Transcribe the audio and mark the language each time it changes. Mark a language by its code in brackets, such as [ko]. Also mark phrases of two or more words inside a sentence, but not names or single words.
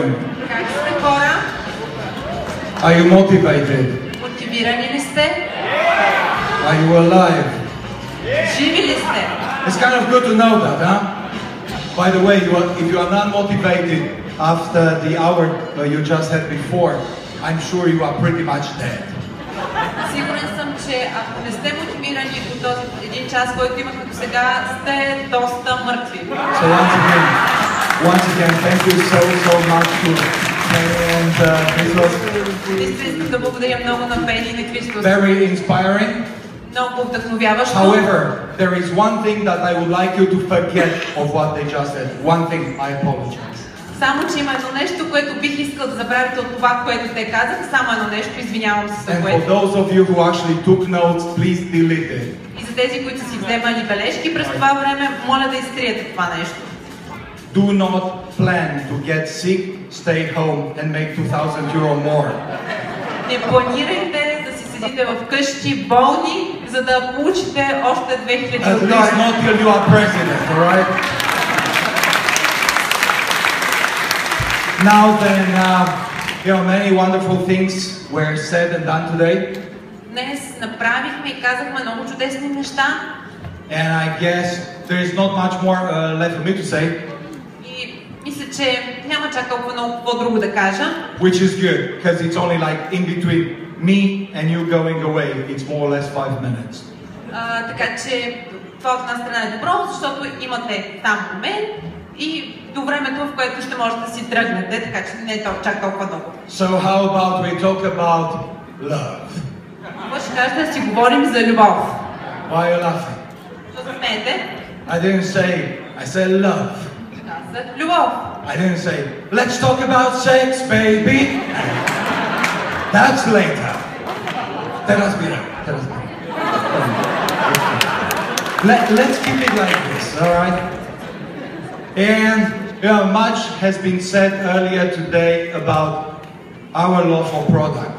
[bg] Как сте хора? [en] Are you motivated? [bg] Мотивирани ли сте? [en] Are you alive? [bg] Живи ли сте? [en] It's kind of good to know that, huh? By the way, if you are not motivated after the hour you just had before, I'm sure you are pretty much dead. [bg] Сигурен съм, че ако не сте мотивирани от този един час, който имахме до сега, сте доста мъртви. [en] So once again, thank you so much to Penny and Christos. [bg] Искам да благодаря много на Пени и на Христос. [en] Very inspiring. [bg] Много вдъхновяващо. [en] However, there is one thing that I would like you to forget of what they just said. One thing, I apologize. [bg] Само, че има едно нещо, което бих искал да забравите от това, което те казаха. Само едно нещо, извинявам се за което. [en] And for those of you who actually took notes, please delete it. [bg] И за тези, които си вземали бележки през това време, моля да изтриете това нещо. [en] Do not plan to get sick, stay home and make 2,000 euro more. [bg] Не планирайте да си седите вкъщи болни, за да получите още 2000 [en] At least not till you are president, alright? Now then, many wonderful things were said and done today. [bg] Днес направихме и казахме много чудесни неща. [en] And I guess there is not much more left for me to say. [bg] И мисля, че няма чак толкова много какво друго да кажа. [en] Which is good, because it's only like in between me and you going away. It's more or less 5 minutes. [bg] Така че това от една страна е добро, защото имате там момент и до времето, в което ще можете да си тръгнете, така че не е чак толкова много. [en] So how about we talk about love? [bg] Какво ще кажете да си говорим за любов? [en] Why are you laughing? [bg] Що се смеете? [en] I didn't say, I said love. [bg] Казах любов. [en] I didn't say, let's talk about sex, baby. That's later. Let's keep it like this, alright? And much has been said earlier today about our love for products.